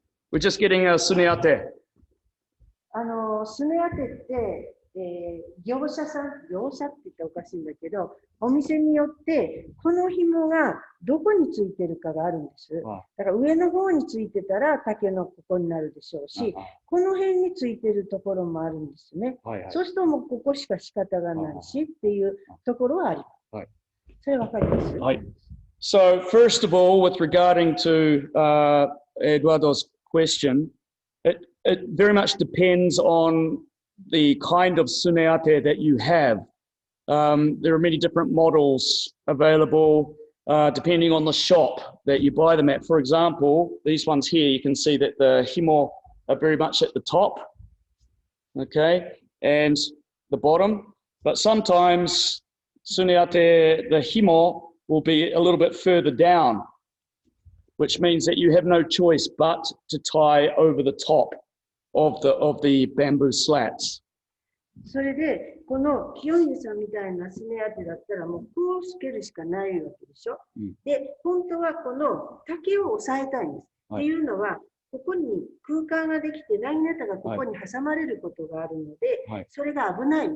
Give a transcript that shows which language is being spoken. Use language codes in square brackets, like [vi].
[en] We're just getting a suneate. [ja] スネアテって、業者って言っておかしいんだけど、お店によってこの紐がどこについてるかがあるんです。だから上の方についてたら竹のここになるでしょうし、この辺についてるところもあるんですね。そうするともうここしか仕方がないしっていうところはあります。それわかります？はい。 [en] So first of all, with regarding to Eduardo's question, it very much depends on the kind of suneate that you have. There are many different models available depending on the shop that you buy them at. For example, these ones here, you can see that the himo are very much at the top, okay, and the bottom. But sometimes suneate, the himo, will be a little bit further down, which means that you have no choice but to tie over the top of the bamboo slats. [ja] それで、この清水さんみたいなスネアテだったらもうこうつけるしかないわけでしょ。で、本当はこの竹を押さえたいんです。っていうのは、ここに空間ができて、ラインネタがここに挟まれることがあるので、それが危ない。